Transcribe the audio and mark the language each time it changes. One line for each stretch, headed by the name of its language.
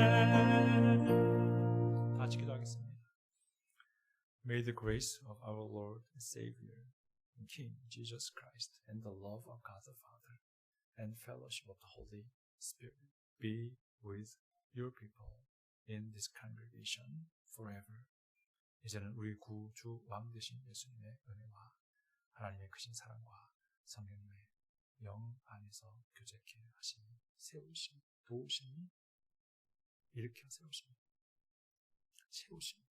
Korean: 다 같이 기도하겠습니다.
English: May the grace of our Lord and Savior and King Jesus Christ and the love of God the Father and fellowship of the Holy Spirit be with your people in this congregation forever.
Korean: 이제는 우리 구주 왕 되신 예수님의 은혜와 하나님의 크신 사랑과 성령님의 영 안에서 교제케 하시니 세우심, 도우심이 일으켜 세우심, 채우심.